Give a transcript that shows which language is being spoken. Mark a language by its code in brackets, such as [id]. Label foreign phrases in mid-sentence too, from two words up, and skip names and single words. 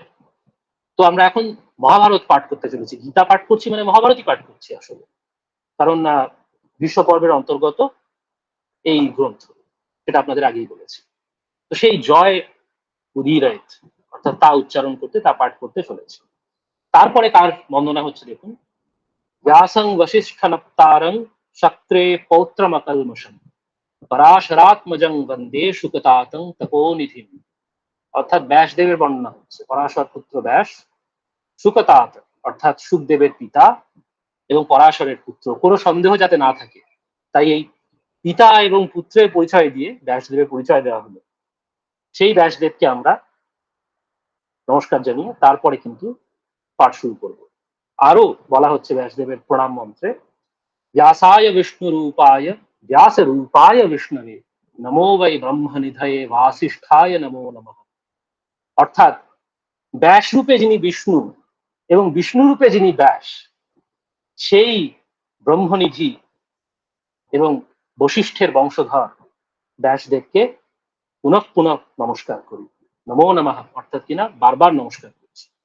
[bn] তো আমরা এখন মহাভারত পাঠ করতে চলেছি, গীতা পাঠ করছি মানে মহাভারতই পাঠ করছি আসলে, কারণ গ্রীষ্ম পর্বের অন্তর্গত এই গ্রন্থ, সেটা আপনাদের আগেই বলেছি। তো সেই [sa] জয় উদীরয়েত, [bn] অর্থাৎ তা উচ্চারণ করতে, তা পাঠ করতে চলেছি। তারপরে তার বন্দনা হচ্ছে দেখুন, [sa] व्यासं वसिष्ठनप्तारं शक्रे पौत्रमकल्मषम् পরাশরাত্মজং বন্দে সুকতাতং তপোনিধিম। [bn] অর্থাৎ ব্যাসদেবের বর্ণনা হচ্ছে, পরাশর পুত্র ব্যাস, সুকতাত অর্থাৎ সুখদেবের পিতা এবং পরাশরের পুত্র, কোনো সন্দেহ যাতে না থাকে, তাই এই পিতা এবং পুত্রের পরিচয় দিয়ে ব্যাসদেবের পরিচয় দেওয়া হলো। সেই ব্যাসদেবকে আমরা নমস্কার জানিয়ে তারপরে কিন্তু পাঠ শুরু করব। আরো বলা হচ্ছে ব্যাসদেবের প্রণাম মন্ত্রে, [sa] व्यासाय विष्णुरूपाय व्यासरूपाय विष्णवे नमो वै ब्रह्मनिधये वासिष्ठाय नमो नमः। [bn] অর্থাৎ ব্যাস রূপে যিনি বিষ্ণু এবং বিষ্ণু রূপে যিনি ব্যাস, সেই ব্রহ্মনিধি এবং বশিষ্ঠের বংশধর ব্যাসদেবকে পুনঃ পুনঃ নমস্কার করি, [sa] নমো নমঃ, [bn] অর্থাৎ কিনা বারবার নমস্কার করছি।